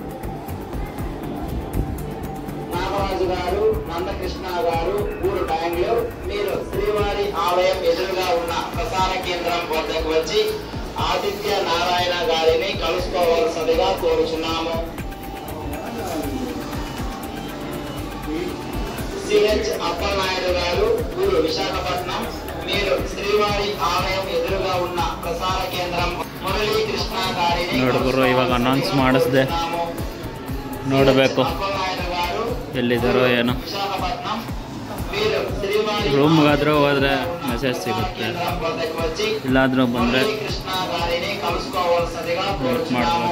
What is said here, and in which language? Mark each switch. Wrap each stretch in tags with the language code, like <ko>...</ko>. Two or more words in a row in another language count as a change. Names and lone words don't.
<te>నాగరాజు గారు, నందకృష్ణ గారు, ఊరు బెంగళూరు, మీరు శ్రీవారి ఆలయం ఎదురుగా ఉన్న ప్రసార కేంద్రం వద్దకు వచ్చి ఆదిత్య నారాయణ గారిని కలుసుకోవలసిందిగా కోరుచున్నాము. సిహెచ్ అప్పలనాయుడు గారు, ఊరు విశాఖపట్నం, మీరు శ్రీవారి ఆలయం ఎదురుగా ఉన్న ప్రసార కేంద్రం మురళీకృష్ణ గారిని</te> <kn>ನೋಡ್ಗುರು, ಇವಾಗ ಅನೌನ್ಸ್ ಮಾಡಿಸ್ದೆ, ನೋಡಬೇಕು ಎಲ್ಲಿದ್ದಾರೋ ಏನೋ. ರೂಮ್ಗಾದ್ರೂ ಹೋದ್ರೆ ಮೆಸೇಜ್ ಸಿಗುತ್ತೆ, ಇಲ್ಲಾದ್ರೂ ಬಂದರೆ ವೇಟ್ ಮಾಡ್ಬೋದು.</kn>